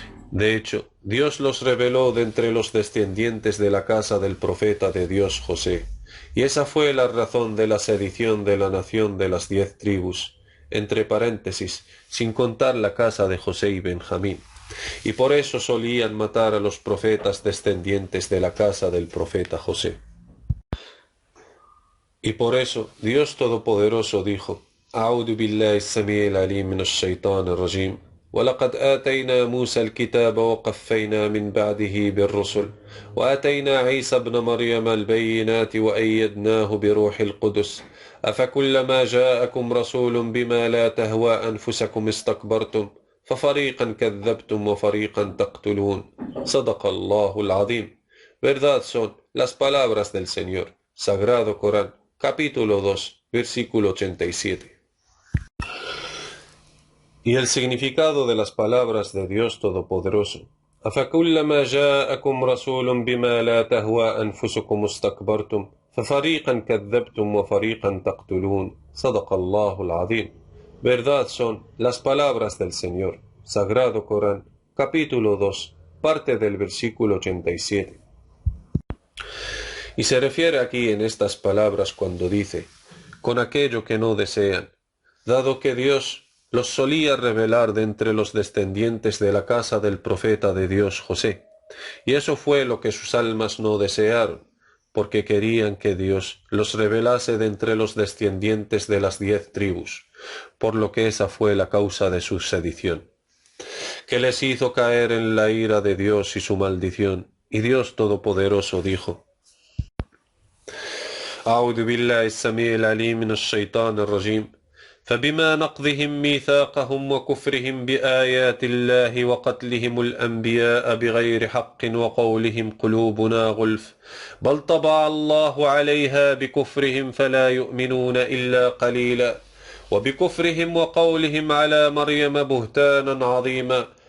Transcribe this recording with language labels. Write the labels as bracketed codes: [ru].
[es] De hecho, Dios los reveló de entre los descendientes de la casa del profeta de Dios José, y esa fue la razón de la sedición de la nación de las 10 tribus, entre paréntesis, sin contar la casa de José y Benjamín, y por eso solían matar a los profetas descendientes de la casa del profeta José. Y por eso Dios Todopoderoso dijo: [ar] أعوذ بالله السميع العليم من الشيطان الرجيم ولقد آتينا موسى الكتاب وقفينا من بعده بالرسل وآتينا عيسى ابن مريم البينات وأيدناه بروح القدس أفكلما جاءكم رسول بما لا تهوى أنفسكم استكبرتم ففريقا كذبتم وفريقا تقتلون. صدق الله العظيم. [es] Verdad son las palabras del Señor. Sagrado Corán, capítulo 2, versículo 87. Y el significado de las palabras de Dios Todopoderoso: [ar] أفكلما جاءكم رسول بما لا تهوى أنفسكم استكبرتم ففريقا كذبتم وفريقا تقتلون. صدق الله العظيم. [es] Verdad son las palabras del Señor. Sagrado Corán, capítulo 2, parte del versículo 87. Y se refiere aquí en estas palabras cuando dice, con aquello que no desean, dado que Dios los solía revelar de entre los descendientes de la casa del profeta de Dios José. Y eso fue lo que sus almas no desearon, porque querían que Dios los revelase de entre los descendientes de las 10 tribus, por lo que esa fue la causa de su sedición, que les hizo caer en la ira de Dios y su maldición. Y Dios Todopoderoso dijo, [ar] أعوذ بالله السميع العليم من الشيطان الرجيم فبما نقضهم ميثاقهم وكفرهم بآيات الله وقتلهم الأنبياء بغير حق وقولهم قلوبنا غلف بل طبع الله عليها بكفرهم فلا يؤمنون إلا قليلا وبكفرهم وقولهم على مريم بهتانا عظيما